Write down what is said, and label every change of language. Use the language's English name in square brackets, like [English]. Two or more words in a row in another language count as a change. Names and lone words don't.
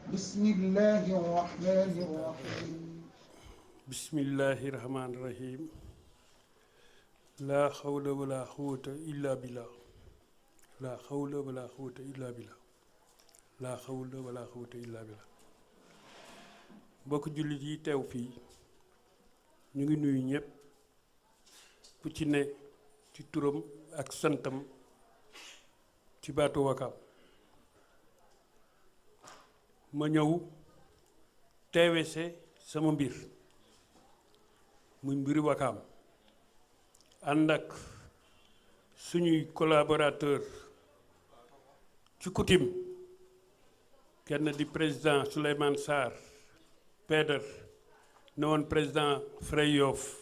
[Arabic] بسم الله الرحمن الرحيم بسم الله الرحمن الرحيم لا حول ولا قوة إلا بالله لا حول ولا قوة إلا بالله لا حول ولا قوة إلا بالله [Wolof] mbokk jullit yi teew fii ñu ngi nuyu ñëpp ku ci ne ci turam ak santam ci baatu Wakaam ma ñëw teewese sama mbir muy mbiri Wakaam ànd ak suñuy collaborateur ci coutume kenn di président Souleymane Sarr Peder ne woon président Frey Yoff